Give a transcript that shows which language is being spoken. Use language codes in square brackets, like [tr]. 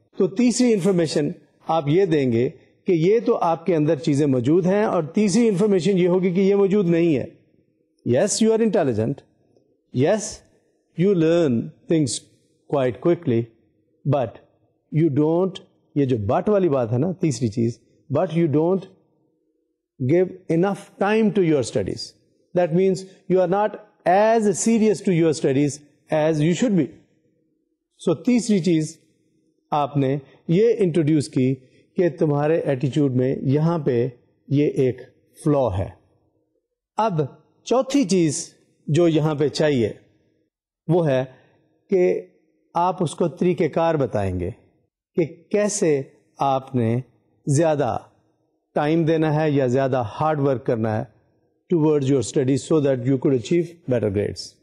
[ur] تو تیسری انفارمیشن آپ یہ دیں گے کہ یہ تو آپ کے اندر چیزیں موجود ہیں, اور تیسری انفارمیشن یہ ہوگی کہ یہ موجود نہیں ہے. [en] yes you are intelligent, yes you learn things quite quickly, but you don't, [ur] یہ جو بٹ والی بات ہے نا تیسری چیز, [en] But you don't give enough time to your studies. That means you are not as serious to your studies as you should be. [ur] So تیسری چیز آپ نے یہ انٹروڈیوس کی کہ تمہارے ایٹیچیوڈ میں یہاں پہ یہ ایک فلا ہے. اب چوتھی چیز جو یہاں پہ چاہیے وہ ہے کہ آپ اس کو طریقہ کار بتائیں گے کہ کیسے آپ نے زیادہ ٹائم دینا ہے یا زیادہ ہارڈ ورک کرنا ہے [en] Towards your studies so that you could achieve better grades.